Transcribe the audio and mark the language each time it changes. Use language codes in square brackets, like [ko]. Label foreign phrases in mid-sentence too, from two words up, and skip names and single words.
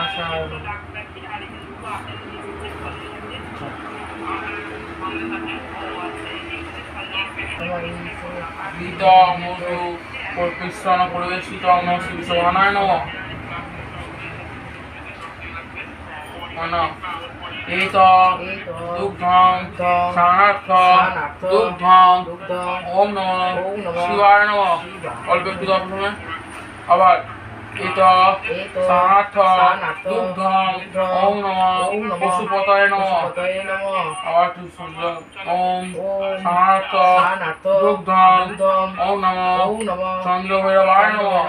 [sa] ঘিত মধু মিশ্রণ পরিবেষ্টিত ওম নমঃ শ্রী বিশ্বভানায় নমঃ এত দুগ্ধং স্নানার্থং দুগ্ধং ওম নমঃ শিবায় নমঃ। [bn] অল্প একটু দাও প্রথমে আবার [sa] এত স্নানার্থং দুগ্ধং ওম নমঃ পশুপতায় নমঃ। [bn] আবার একটু [sa] ওম স্নানার্থং দুগ্ধং ওম নমঃ চন্দ্র ভৈরবায় নমঃ।